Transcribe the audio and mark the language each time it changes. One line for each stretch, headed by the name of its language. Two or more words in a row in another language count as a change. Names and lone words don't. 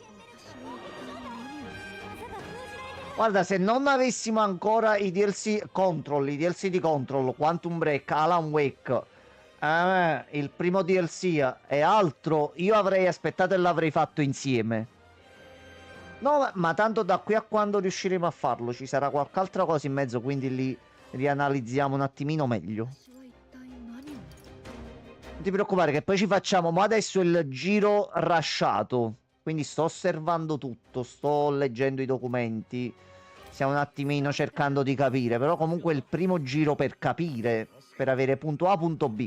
Italian: Guarda, se non avessimo ancora i DLC Control, i DLC di Control, Quantum Break, Alan Wake, il primo DLC e altro, io avrei aspettato e l'avrei fatto insieme. No, ma tanto da qui a quando riusciremo a farlo, ci sarà qualche altra cosa in mezzo, quindi li rianalizziamo un attimino meglio.
Japanese: 私は一体何を
Italian: Non ti preoccupare che poi ci facciamo mo adesso il giro rushato. Quindi sto osservando tutto, sto leggendo i documenti. Stiamo un attimino cercando di capire. Però comunque il primo giro per capire, per avere punto A, punto B.